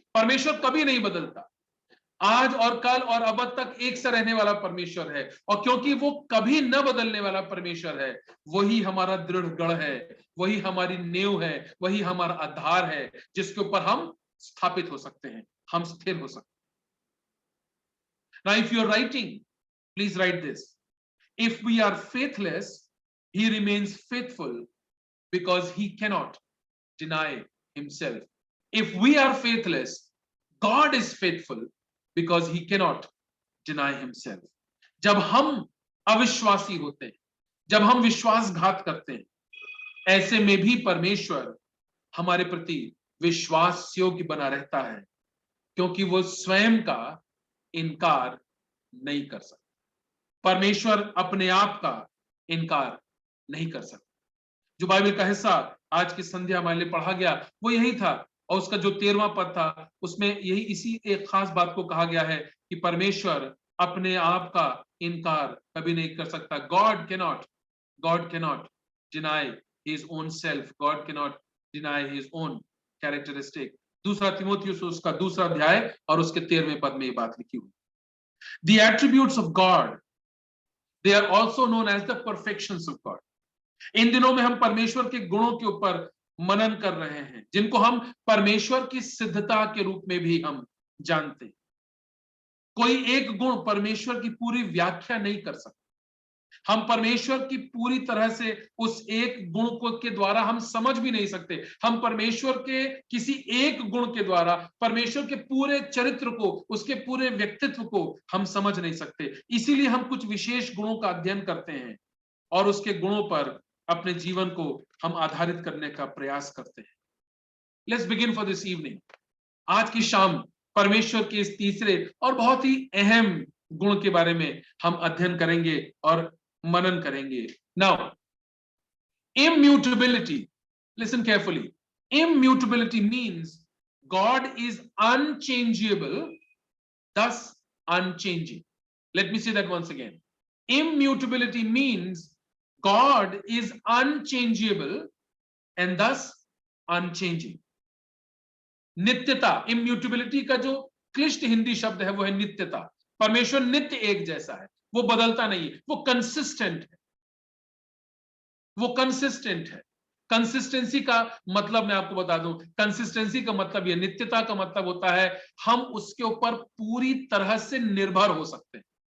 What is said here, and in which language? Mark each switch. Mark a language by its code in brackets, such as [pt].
[hi] परमेश्वर कभी नहीं बदलता. आज और कल और अब तक एक सा रहने वाला परमेश्वर है, और क्योंकि वो कभी न बदलने वाला परमेश्वर है, वही हमारा दृढ़ गढ़ है, वही हमारी नींव है, वही हमारा आधार है जिसके ऊपर हम स्थापित हो सकते हैं, हम स्थिर हो सकते हैं. [en] Now if you are writing, please write this. If we are faithless, he remains faithful because he cannot deny himself. If we are faithless, God is faithful because he cannot deny himself. [hi] जब हम अविश्वासी होते हैं, जब हम विश्वासघात करते हैं, ऐसे में भी परमेश्वर हमारे प्रति विश्वास योग्य बना रहता है क्योंकि वो स्वयं का इनकार नहीं कर सकता. परमेश्वर अपने आप का इनकार नहीं कर सकता. जो बाइबल का हिस्सा आज की संध्या हमारे लिए पढ़ा गया वो यही था, और उसका जो 13वां पद था उसमें यही इसी एक खास बात को कहा गया है कि परमेश्वर अपने आप का इनकार कभी नहीं कर सकता. [en] God cannot deny his own self. God cannot deny his own characteristic. [hi] दूसरा तीमुथियुस उसका दूसरा अध्याय और उसके 13वें पद में ये बात लिखी हुई. [en] The attributes of God, they are also known as the perfections of God. [hi] इन दिनों में हम परमेश्वर के गुणों के ऊपर मनन कर रहे हैं जिनको हम परमेश्वर की सिद्धता के रूप में भी हम जानते हैं. कोई एक गुण परमेश्वर की पूरी व्याख्या नहीं कर सकता. हम परमेश्वर की पूरी तरह से उस एक गुण को के द्वारा हम समझ भी नहीं सकते. हम परमेश्वर के किसी एक गुण के द्वारा परमेश्वर के पूरे चरित्र को, उसके पूरे व्यक्तित्व को हम समझ नहीं सकते. इसीलिए हम कुछ विशेष गुणों का अध्ययन करते हैं और उसके गुणों पर अपने जीवन को हम आधारित करने का प्रयास करते हैं. Let's begin for this evening. आज की शाम परमेश्वर के इस तीसरे और बहुत ही अहम गुण के बारे में हम अध्ययन करेंगे और मनन करेंगे. [en] Now immutability, listen carefully. Immutability means God is unchangeable, thus unchanging. Let me say that once again. Immutability means God is unchangeable and thus unchanging. [hi] नित्यता, immutability का जो क्लिष्ट हिंदी शब्द है वो है नित्यता। परमेश्वर नित्य एक जैसा है, वो बदलता नहीं है, वो कंसिस्टेंट है, वो कंसिस्टेंट है। कंसिस्टेंसी का मतलब मैं आपको बता दूं, कंसिस्टेंसी का मतलब ये, नित्यता का मतलब होता है हम उसके ऊपर पूरी तरह से निर्भर हो सकते हैं।